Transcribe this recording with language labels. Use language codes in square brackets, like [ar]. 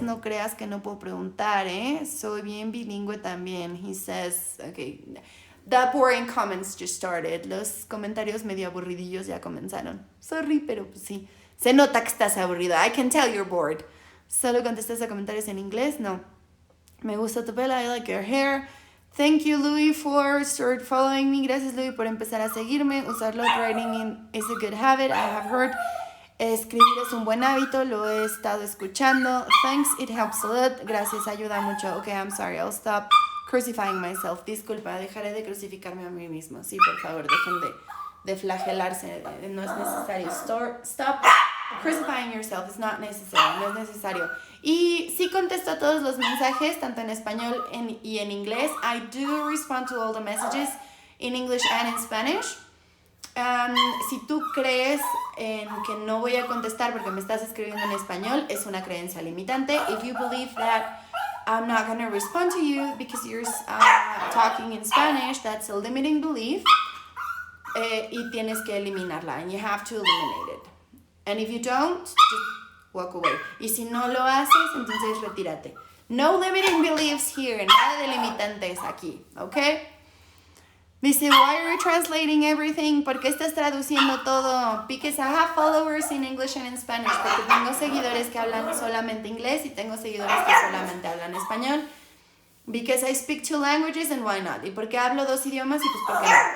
[es] No creas que no puedo preguntar, ¿eh? Soy bien bilingüe también. [en] He says, okay. The boring comments just started. [es] Los comentarios medio aburridillos ya comenzaron. Sorry, pero pues sí. Se nota que estás aburrido. [en] I can tell you're bored. [es] ¿Solo contestas a comentarios en inglés? No. Me gusta tu pelo. [en] I like your hair. Thank you, Louis, for start following me. [es] Gracias, Louis, por empezar a seguirme. [en] Usar lot writing is a good habit. I have heard. [es] Escribir es un buen hábito. Lo he estado escuchando. [en] Thanks, it helps a lot. [es] Gracias, ayuda mucho. [en] Okay, I'm sorry. I'll stop crucifying myself. [es] Disculpa, dejaré de crucificarme a mí mismo. Sí, por favor, dejen de flagelarse. No es necesario. [en] Stop crucifying yourself. It's not necessary. [es] No es necesario. Y sí contesto a todos los mensajes, tanto en español y en inglés. [en] I do respond to all the messages in English and in Spanish. [es] Si tú crees en que no voy a contestar porque me estás escribiendo en español, es una creencia limitante. [en] If you believe that I'm not going to respond to you because you're talking in Spanish, that's a limiting belief. [es] Y tienes que eliminarla. [en] And you have to eliminate it. And if you don't, just walk away. [es] Y si no lo haces, entonces retírate. [en] No limiting beliefs here. [es] Nada de limitantes aquí. ¿Ok? [en] Dice, why are you translating everything? [es] ¿Por qué estás traduciendo todo? [en] Because I have followers in English and in Spanish. [es] Porque tengo seguidores que hablan solamente inglés y tengo seguidores que solamente hablan español. [en] Because I speak 2 languages and why not? [es] ¿Y por qué hablo 2 idiomas? Y pues ¿por qué no?